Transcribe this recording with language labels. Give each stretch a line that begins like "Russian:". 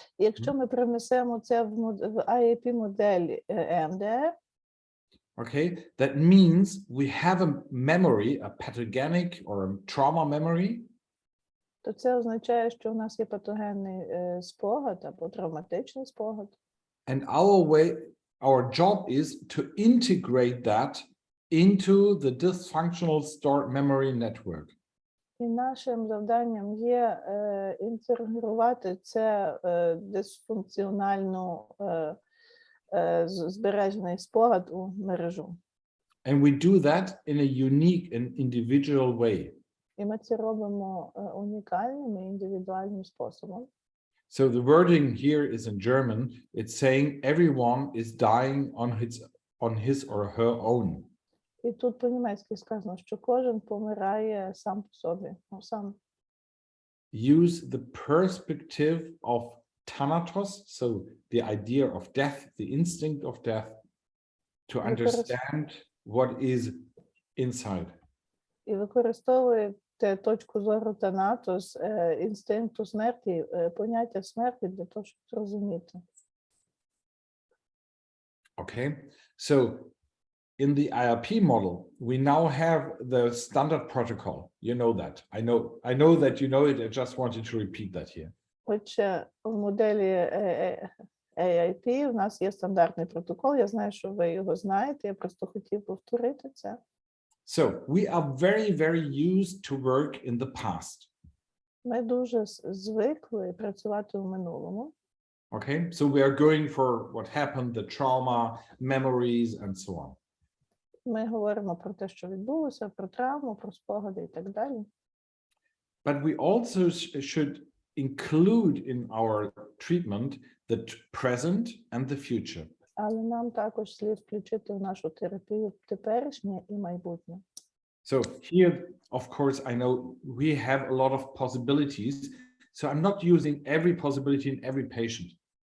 Ukrainian: Якщо ми привнесемо це в IAP-модель EMDR,
English: Okay, that means we have a memory, a pathogenic or a trauma memory.
Ukrainian: то це означає, що у нас є патогенний спогад або травматичний спогад.
English: And our job is to integrate that into the dysfunctional stored memory network.
Ukrainian: І нашим завданням є інтегрувати це дисфункціональну збережений спогад у мережу.
English: And we do that in a unique and individual way.
Ukrainian: І ми це робимо унікальним і індивідуальним способом.
English: So the wording here is in German. It's saying everyone is dying on his or her own.
Ukrainian: І тут по-німецьки сказано, що кожен помирає сам по собі, сам.
English: Use the perspective of Thanatos, so the idea of death, the instinct of death, to understand what is inside.
Ukrainian: І використовуєте точку зору Танатос, інстинкту смерті, поняття смерті для того, щоб зрозуміти.
English: Okay, so in the IRP model, we now have the standard protocol. You know that. I know that you know it. I just wanted to repeat that here.
Ukrainian: Отже, в моделі AIP у нас є стандартний протокол. Я знаю, що ви його знаєте. Я просто хотів повторити це.
English: So we are very, very used to work in the past.
Ukrainian: Ми дуже звикли працювати в минулому.
English: Okay, so we are going for what happened, the trauma, memories, and so on.
Ukrainian: Ми говоримо про те, що відбулося, про травму, про спогади і так далі.
English: But we also should include in our treatment the present and the future.
Ukrainian: Але нам також слід включити в нашу терапію теперішнє і майбутнє.
English: So here, of course, I know we have a lot of possibilities. So I'm not using every possibility in every patient.